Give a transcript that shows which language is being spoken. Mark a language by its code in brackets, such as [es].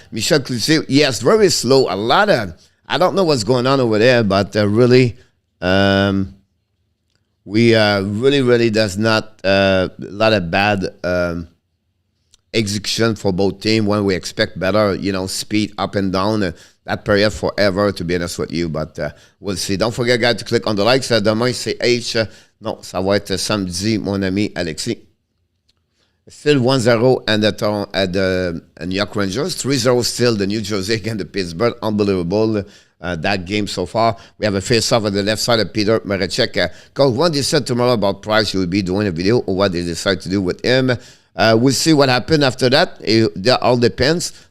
[en] Michel Cloutier, yes, very slow. A lot of, I don't know what's going on over there, but really, we really does not, a lot of bad execution for both teams when we expect better, speed up and down. That period forever, to be honest with you, but we'll see. Don't forget, guys, to click on the likes. [fr] Demain, c'est H. Non, ça va être samedi, mon ami Alexis. [en] Still 1-0 at the New York Rangers. 3-0 still the New Jersey against the Pittsburgh. Unbelievable, that game so far. We have a face-off on the left side of Petr Mrazek. Because when they said tomorrow about Price, he will be doing a video or what they decide to do with him. We'll see what happened after that. That all depends.